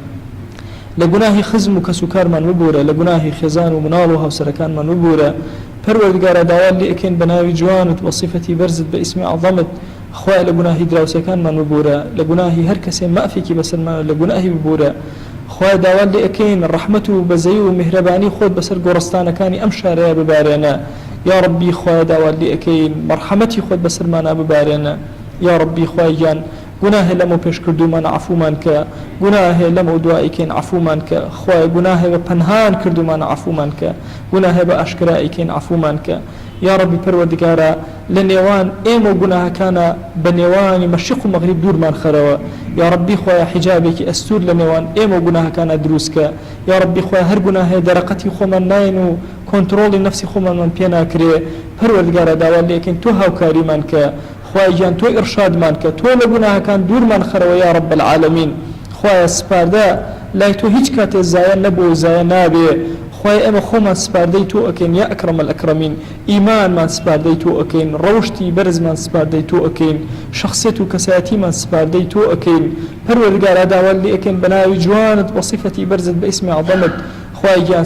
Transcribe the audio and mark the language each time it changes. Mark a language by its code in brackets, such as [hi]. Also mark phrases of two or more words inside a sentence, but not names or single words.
[ckb] لە گوناهی خزم و کەسوکارمان ببوورە لە گوناهی خێزان و مناڵ و هاوسەرەکانمان ببوورە پەروەردگارە داوات لێ ئەکەین بە ناوی جوانت بە صیفەتی بەرزت بە ئیسمی عەظەمت خوای لە گوناهی دراوسەکانمان ببوورە لە گوناهی هەر کەسێ مافێکی بەسەرمانە لە گوناهی ببوورە خوای داوات لێ ئەکەین ڕەحمەت و بەزەی و میهرەبانی خۆت بەسەر گۆڕستانەکانی ئەم شارەیە ببارێنە [ar] یا ربی [ckb] خوای داوات لێ ئەکەین مەرحەمەتی خۆت بەسەرمانە ببارێنە [ar] یا ربی [ckb] خوای گیان [ku] گناه لما پیش کردومان عفومان که گناه لما دعایی کن عفومان که خواه گناه به پنهان کردومان عفومان که گناه به اشکرایی کن عفومان که [ar] یا ربی [ku] پروردگارا لنیوان ایمو گناه کانا بنیوان مشرق و مغرب دور من خروا [ar] یا ربی [ku] خواه حجابی که استور لنیوان ایمو گناه کانا دروس که یا ربی خواه هر گناه درقتی خو من ناینو کنترول نفسی خو من پینا کری پروردگارا داوال لیکن تو هاوکاری من که خواه جان تو ارشاد من که تو لگناه کان دور من خروا [ar] یا رب العالمین [ku] خواه سپارده لای تو هیچ کات زایه نبو زایه نابی [ckb] خوای ئێمە خۆمان سپاردەی تۆ ئەکەین یا [ar] ئەکرەم الئەکرەمین [ckb] ئیمانمان سپاردەی تۆ ئەکەین ڕەوشتی بەرزمان سپاردەی تۆ ئەکەین شخصیت و کەسایەتیمان سپاردەی تۆ ئەکەین پەروەردگارە داوات لێ ئەکەین بە ناوی جوانت بە صیفەتی بەرزت بە ئیسمی عەظەمت خوای گیان